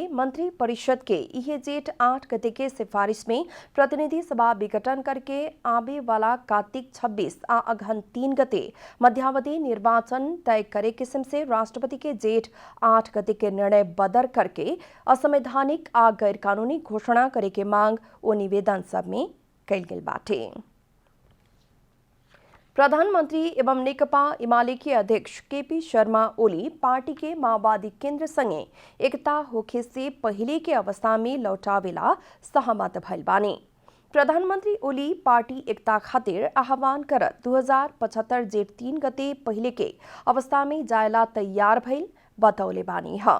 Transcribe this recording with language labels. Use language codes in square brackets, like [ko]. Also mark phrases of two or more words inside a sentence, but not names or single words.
[bho] मंत्री परिषद के इहे जेठ 8 गते के सिफारिश में प्रतिनिधि सभा विघटन करके आबे वाला कार्तिक 26 आ अगहन 3 गते मध्यावधि निर्वाचन तय करे किस्म से राष्ट्रपति के जेठ 8 गते के निर्णय बदर करके असंवैधानिक आ गैर कानूनी घोषणा करे के मांग वो निवेदन सब में कइल गेल बाटे। प्रधानमंत्री एवं नेकपा एमाले के अध्यक्ष केपी शर्मा ओली पार्टी के माओवादी केंद्र संगे एकता होखे से पहले के अवस्था में लौटावेला सहमत भइल बानी। प्रधानमंत्री ओली पार्टी एकता खातिर आह्वान करत 2075 जेठ 3 गते पहले के अवस्था में जायला तैयार भइल बतौले बानी है।